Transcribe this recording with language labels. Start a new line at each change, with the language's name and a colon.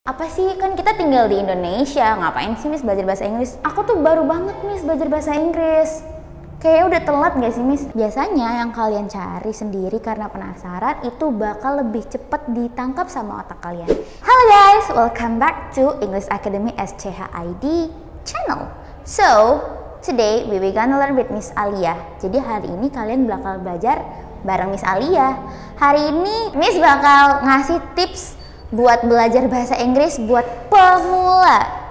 Indonesian: Apa sih, kan kita tinggal di Indonesia, ngapain sih Miss belajar bahasa Inggris? Aku tuh baru banget Miss belajar bahasa Inggris. Kayaknya udah telat gak sih Miss? Biasanya yang kalian cari sendiri karena penasaran itu bakal lebih cepat ditangkap sama otak kalian.
English: Halo guys, welcome back to English Academy SCHID channel. So, today we gonna learn with Miss Alia.
Indonesian: Jadi hari ini kalian bakal belajar bareng Miss Alia. Hari ini Miss bakal ngasih tips buat belajar bahasa Inggris buat pemula.